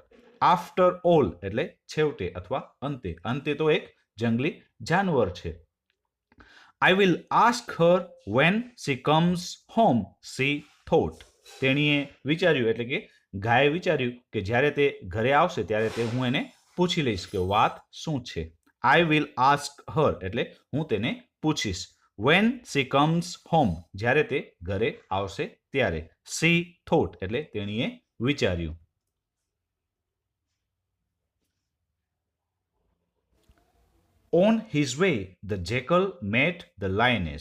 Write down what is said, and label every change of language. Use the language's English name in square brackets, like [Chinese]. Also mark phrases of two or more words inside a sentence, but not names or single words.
[English] After all [Gujarati] એટલે છેવટે અથવા અંતે. અંતે તો એક જંગલી જાનવર છે. [English] I will ask her when she comes home, she thought. [Gujarati] તેણીએ વિચાર્યું એટલે કે ગાયે વિચાર્યું કે જ્યારે તે ઘરે આવશે ત્યારે તે હું એને પૂછી લઈશ કે વાત શું છે. [English] I will ask her [Gujarati] એટલે હું તેને પૂછીશ. [English] when she comes home, [Gujarati] જ્યારે તે ઘરે આવશે ત્યારે. [English] she thought [Gujarati] એટલે તેણીએ વિચાર્યું. [English] on his way the jackal met the lioness.